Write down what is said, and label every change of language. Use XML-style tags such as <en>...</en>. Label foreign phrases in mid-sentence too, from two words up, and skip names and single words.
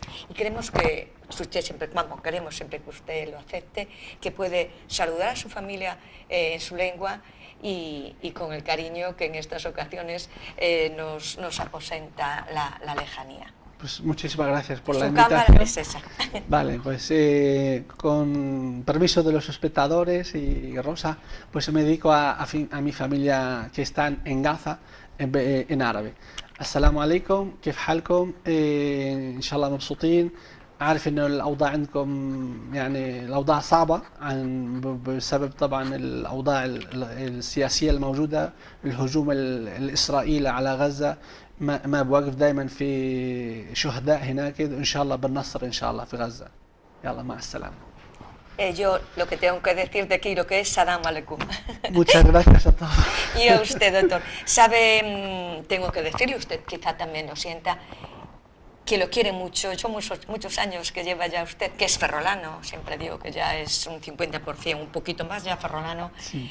<es>Y queremos que usted queremos siempre que usted lo acepte, que puede saludar a su familia en su lengua y con el cariño que en estas ocasiones nos aposenta la lejanía. Pues muchísimas gracias por la invitación. Su cámara es esa. Vale, pues con permiso de los espectadores y Rosa, pues me dedico a mi familia que están en Gaza en árabe.</es> <ar>السلام عليكم, كيف حالكم؟ إن شاء الله مبسوطين. عارف إنه الأوضاع عندكم يعني الأوضاع صعبة بسبب طبعا الأوضاع السياسية الموجودة، الهجوم الإسرائيلي على غزة ما بوقف دائما في شهداء هناك، إن شاء الله بالنصر إن شاء الله في غزة. يلا مع السلامة.</ar> <es>Yo lo que tengo que decir de aquí, lo que es</es> <ar>سلام عليكم.</ar> <es>Muchas gracias a todos. Y a usted, doctor. Sabe, tengo que decirle, usted quizá también lo sienta, que lo quiere mucho. Son muchos años que lleva ya usted, que es ferrolano, siempre digo que ya es un 50%, un poquito más ya ferrolano, sí.</es>